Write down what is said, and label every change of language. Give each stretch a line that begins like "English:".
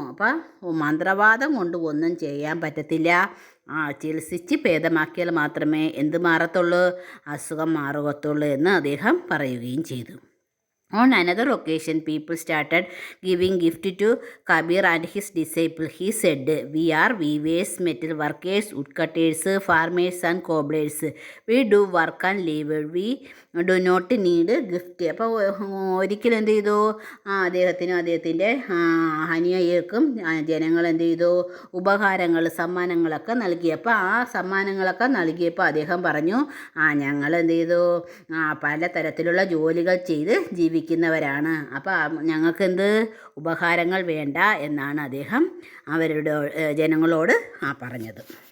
Malayalam: അപ്പോൾ മന്ത്രവാദം കൊണ്ട് ഒന്നും ചെയ്യാൻ പറ്റത്തില്ല, ചികിത്സിച്ച് ഭേദമാക്കിയാൽ മാത്രമേ എന്ത് മാറത്തുള്ളൂ, അസുഖം മാറുകത്തുള്ളൂ എന്ന് അദ്ദേഹം പറയുകയും ചെയ്തു.
English: On another occasion, people started giving gift to Kabir and his disciple. He said, we are weavers, metal workers, woodcutters, farmers and cobblers. We do work and live. We do not need gift.
Malayalam: അപ്പോൾ ഒരിക്കലും എന്ത് ചെയ്തു, അദ്ദേഹത്തിനും അദ്ദേഹത്തിൻ്റെ അനുയായികൾക്കും ജനങ്ങൾ എന്ത് ചെയ്തു, ഉപഹാരങ്ങൾ സമ്മാനങ്ങളൊക്കെ നൽകി. അപ്പോൾ സമ്മാനങ്ങളൊക്കെ നൽകിയപ്പോൾ അദ്ദേഹം പറഞ്ഞു, ഞങ്ങൾ എന്ത് ചെയ്തു, പലതരത്തിലുള്ള ജോലികൾ ചെയ്ത് ജീവിക്കുന്നവരാണ്, അപ്പോൾ ഞങ്ങൾക്കെന്ത് ഉപഹാരങ്ങൾ വേണ്ട എന്നാണ് അദ്ദേഹം അവരുടെ ജനങ്ങളോട് പറഞ്ഞത്.